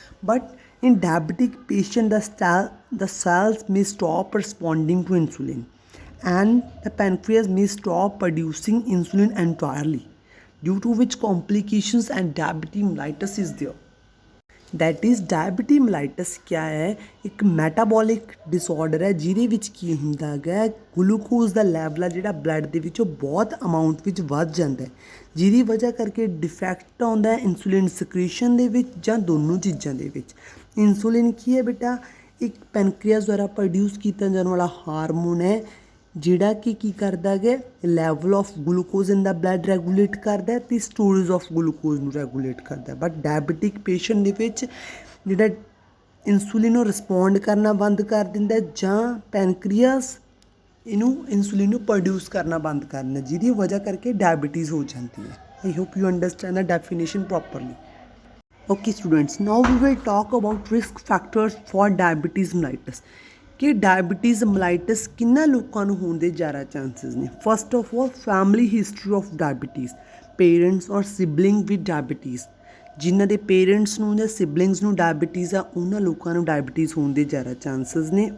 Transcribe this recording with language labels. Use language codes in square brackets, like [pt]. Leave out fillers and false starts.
[en] But in diabetic patient, the cells may stop responding to insulin, and the pancreas may stop producing insulin entirely, due to which complications and diabetes mellitus is there. That is diabetes mellitus [hi] ਕਿਆ ਹੈ? [pa] ਇੱਕ metabolic disorder ਹੈ ਜਿਹਦੇ ਵਿੱਚ ਕੀ ਹੁੰਦਾ ਹੈਗਾ, glucose ਦਾ level ਆ ਜਿਹੜਾ ਬਲੱਡ ਦੇ ਵਿੱਚ ਉਹ ਬਹੁਤ ਅਮਾਊਂਟ ਵਿੱਚ ਵੱਧ ਜਾਂਦਾ ਹੈ, ਜਿਹਦੀ ਵਜ੍ਹਾ ਕਰਕੇ ਡਿਫੈਕਟ ਆਉਂਦਾ ਇਨਸੂਲਿਨ ਸਕ੍ਰੀਸ਼ਨ ਦੇ ਵਿੱਚ ਜਾਂ ਦੋਨੋਂ ਚੀਜ਼ਾਂ ਦੇ ਵਿੱਚ। ਇਨਸੂਲਿਨ ਕੀ ਹੈ ਬੇਟਾ? ਇੱਕ ਪੈਨਕ੍ਰੀਅਸ ਦੁਆਰਾ ਪ੍ਰੋਡਿਊਸ ਕੀਤਾ ਜਾਣ ਵਾਲਾ ਹਾਰਮੋਨ ਹੈ ਜਿਹੜਾ ਕਿ ਕੀ ਕਰਦਾ ਹੈ, [en] level of glucose in the blood [pa] regulate ਕਰਦਾ ਅਤੇ ਸਟੋਰੇਜ ਆਫ ਗਲੂਕੋਜ਼ ਨੂੰ ਰੈਗੂਲੇਟ ਕਰਦਾ। ਬਟ ਡਾਇਬਟਿਕ ਪੇਸ਼ੈਂਟ ਦੇ ਵਿੱਚ ਜਿਹੜਾ ਇਨਸੂਲਿਨ ਨੂੰ ਰਿਸਪੌਂਡ ਕਰਨਾ ਬੰਦ ਕਰ ਦਿੰਦਾ ਜਾਂ ਪੈਨਕ੍ਰੀਅਸ ਇਹਨੂੰ ਇਨਸੂਲਿਨ ਨੂੰ ਪ੍ਰੋਡਿਊਸ ਕਰਨਾ ਬੰਦ ਕਰ ਦਿੰਦਾ, ਜਿਹਦੀ ਵਜ੍ਹਾ ਕਰਕੇ ਡਾਇਬਟੀਜ਼ ਹੋ ਜਾਂਦੀ ਹੈ। [en] I hope you understand the definition properly. Okay students, now we will talk about risk factors for diabetes mellitus. [pa] ਕਿ ਡਾਇਬਟੀਜ਼ ਮਲਾਈਟਸ ਕਿੰਨਾ ਲੋਕਾਂ ਨੂੰ ਹੋਣ ਦੇ ਜ਼ਿਆਦਾ ਚਾਂਸਿਸ ਨੇ। [en] first of all, family history of diabetes, parents ਔਰ sibling with diabetes, [pa] ਜਿਨ੍ਹਾਂ ਦੇ ਪੇਰੈਂਟਸ ਨੂੰ ਜਾਂ ਸਿਬਲਿੰਗਸ ਨੂੰ ਡਾਇਬਟੀਜ਼ ਆ ਉਹਨਾਂ ਲੋਕਾਂ ਨੂੰ ਡਾਇਬਟੀਜ਼ ਹੋਣ ਦੇ ਜ਼ਿਆਦਾ ਚਾਂਸਿਸ ਨੇ।